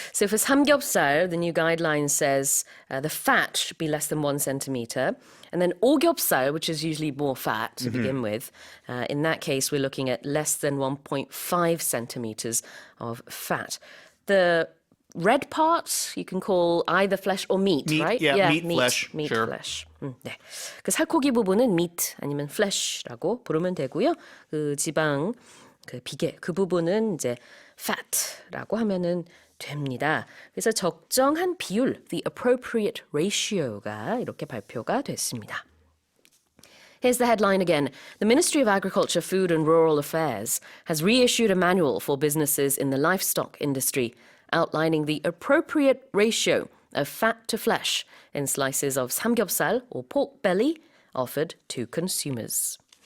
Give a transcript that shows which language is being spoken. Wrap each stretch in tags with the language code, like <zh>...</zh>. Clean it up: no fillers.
<en>So for samgyeopsal, the new guideline says the fat should be less than 1 centimeter. And then ogyeopsal, which is usually more fat to begin with, in that case, we're looking at less than 1.5 centimeters of fat. The red part you can call either flesh or meat, right? Yeah, meat, flesh. Meat, sure. flesh.</en> <ko>네. 그 살코기 부분은 meat 아니면 flesh라고 부르면 되고요. 그 지방, 그 비계, 그 부분은 이제 fat라고 하면은 됩니다. 그래서 적정한 비율,</ko> <en>the appropriate ratio</en> <ko>가 이렇게 발표가 됐습니다.</ko> <en>Here's the headline again. The Ministry of Agriculture, Food and Rural Affairs has reissued a manual for businesses in the livestock industry outlining the appropriate ratio of fat to flesh in slices of samgyeopsal or pork belly offered to consumers.</en>